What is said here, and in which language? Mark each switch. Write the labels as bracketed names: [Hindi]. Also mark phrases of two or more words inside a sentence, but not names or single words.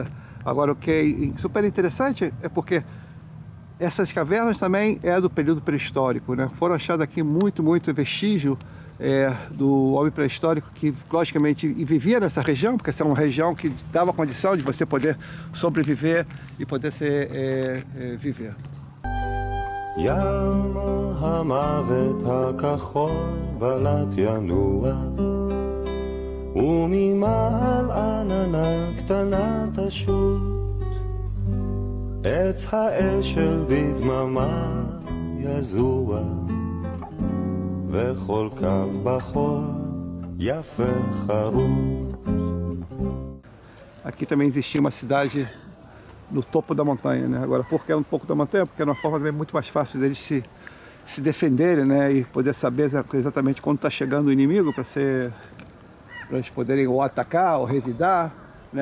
[Portuguese] Agora, o que é super interessante é porque essas cavernas também do período pré-histórico, né? Foram achados aqui muito vestígio do homem pré-histórico que, logicamente, vivia nessa região, porque essa é uma região que dava condição de você poder sobreviver e poder viver. [Hebrew] ים המוות הכחול בלט ינוע וממעל עננה קטנה תשוט עץ האשל בדממה יזוע וכל קו בחול יפה חרוט. [Portuguese] Aqui também existia uma cidade no topo da montanha, né? Agora, por que no topo da montanha? Porque era uma forma também muito mais fácil deles se defenderem, né? E poder saber exatamente quando está chegando o inimigo para eles poderem ou atacar ou revidar, né?